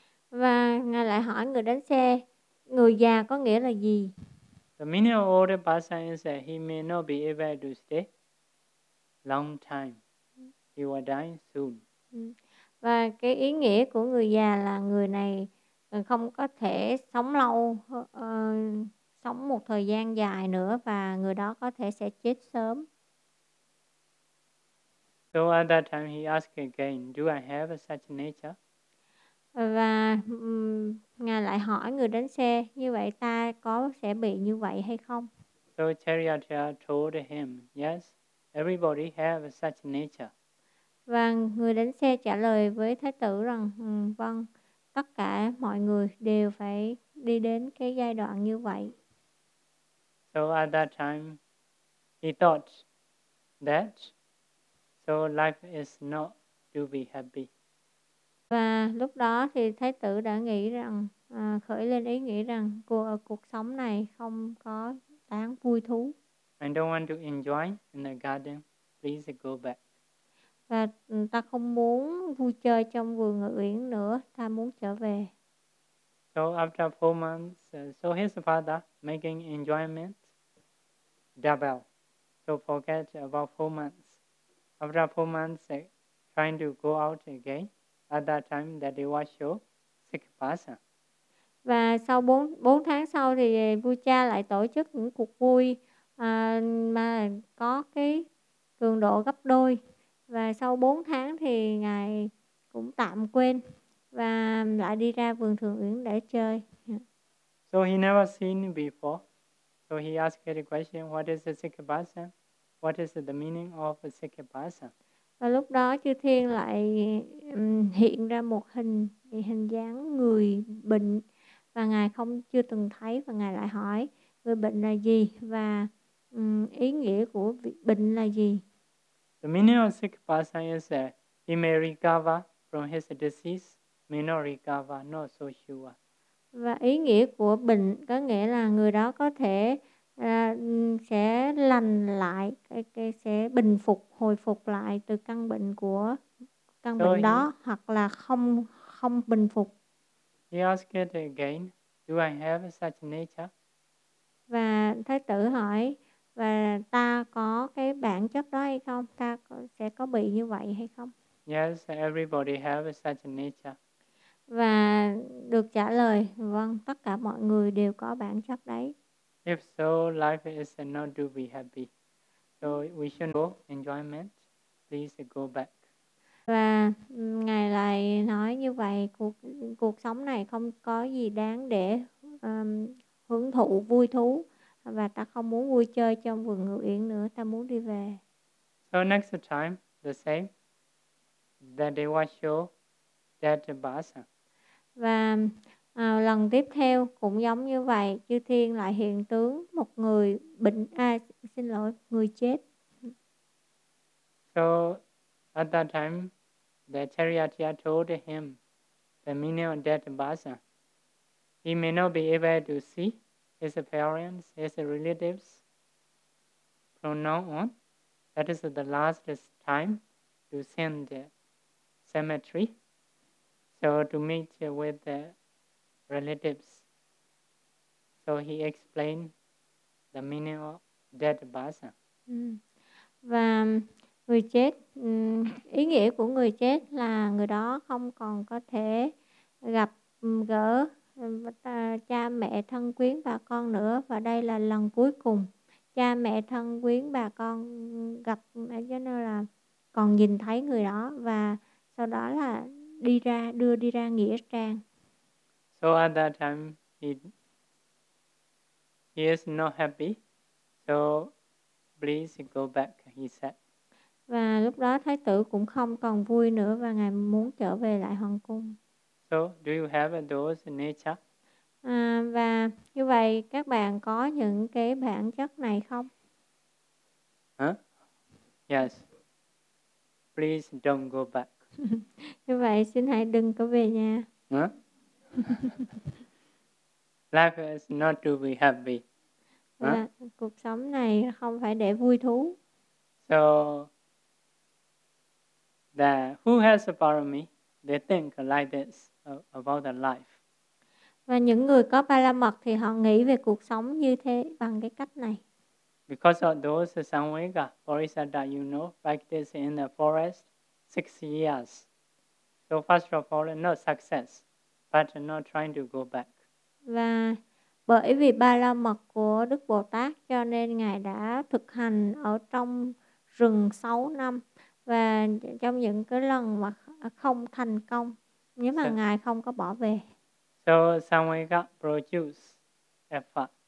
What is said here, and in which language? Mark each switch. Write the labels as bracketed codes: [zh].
[vi] Và Ngài lại hỏi người đánh xe, người già có nghĩa là gì? [en] The meaning of old bhasa is that he may not be able to stay long time. He will die soon. [vi] Và cái ý nghĩa của người già là người này không có thể sống lâu, sống một thời gian dài nữa và người đó có thể sẽ chết sớm. [en] So at that time he asked again, do I have such nature? [vi] Và Ngài lại hỏi người đánh xe, như vậy ta có sẽ bị như vậy hay không? [en] So charioteer told him, yes, everybody have such nature. [vi] Và người đánh xe trả lời với Thái tử rằng, vâng, tất cả mọi người đều phải đi đến cái giai đoạn như vậy. [en] So at that time, he thought that so life is not to be happy. [vi] Và lúc đó thì Thái tử đã nghĩ rằng, khởi lên ý nghĩ rằng cuộc sống này không có đáng vui thú. [en] I don't want to enjoy in the garden. Please go back. [vi] Và ta không muốn vui chơi trong vườn ngự uyển nữa, ta muốn trở về. [en] So after 4 months, so his father making enjoyment double. So forget about 4 months. After 4 months, trying to go out again. At that time, that he was show sick person. [vi] Và sau 4 tháng sau thì vua cha lại tổ chức những cuộc vui mà có cái cường độ gấp đôi. Và sau 4 tháng thì Ngài cũng tạm quên và lại đi ra vườn thượng uyển để chơi. [en] So he never seen before. So he asked the question, what is a sick person? What is the meaning of a sick person? [vi] Và lúc đó chư thiên lại hiện ra một hình dáng người bệnh và Ngài không chưa từng thấy và Ngài lại hỏi người bệnh là gì và ý nghĩa của bệnh là gì. [en] The meaning of sick person is that he may recover from his disease, may not recover, not so sure. [vi] Và ý nghĩa của bệnh có nghĩa là người đó có thể sẽ lành lại, sẽ bình phục, hồi phục lại từ căn bệnh của căn [en] So [vi] bệnh đó, hoặc là không bình phục. [en] he asked it again, do I have such nature? [vi] Và Thái tử hỏi, và ta có cái bản chất đó hay không? Ta sẽ có bị như vậy hay không? [en] Yes, everybody have such nature. [vi] Và được trả lời, vâng, tất cả mọi người đều có bản chất đấy. [en] If so, life is not to be happy. So we should go enjoyment. Please go back. [vi] Và Ngài lại nói như vậy, cuộc sống này không có gì đáng để hưởng thụ, vui thú. Và ta không muốn vui chơi trong vườn ngự yến nữa, ta muốn đi về. [en] So next time, the same. That they will show that basa. [vi] Và lần tiếp theo cũng giống như vậy, chư thiên lại hiện tướng một người bệnh, xin lỗi, người chết. [en] So at that time, the charioteer told him the meaning of dead basa. He may not be able to see his parents, his relatives from now on. That is the last time to send the cemetery. So to meet with the relatives. So he explained the meaning of dead basa. [vi] Và người chết, ý nghĩa của người chết là người đó không còn có thể gặp gỡ cha mẹ thân quyến bà con nữa, và đây là lần cuối cùng cha mẹ thân quyến bà con gặp, cho nên là còn nhìn thấy người đó, và sau đó là đi ra, đưa đi ra nghĩa trang. [en] So at that time he is not happy, so please go back, he said. [vi] Và lúc đó Thái tử cũng không còn vui nữa, và Ngài muốn trở về lại hoàng cung. [en] So, do you have those nature? [vi] Và như vậy các bạn có những cái bản chất này không? [en] Huh? Yes. Please don't go back. [vi] Như vậy xin hãy đừng có về nhà. [en] Huh? Life is not to be happy. Huh? [vi] Là, cuộc sống này không phải để vui thú. [en] So, the who has a parami? They think like this about the life. [vi] Và những người có ba la mật thì họ nghĩ về cuộc sống như thế, bằng cái cách này. [en] Because of those samvega bodhisattva, you know, practice in the forest 6 years. So first of all, no success, but not trying to go back. [vi] Và bởi vì ba la mật của Đức Bồ Tát, cho nên Ngài đã thực hành ở trong rừng 6 năm. Và trong những cái lần mà không thành công, nếu mà Ngài không có bỏ về. [en] So samvega produce effort.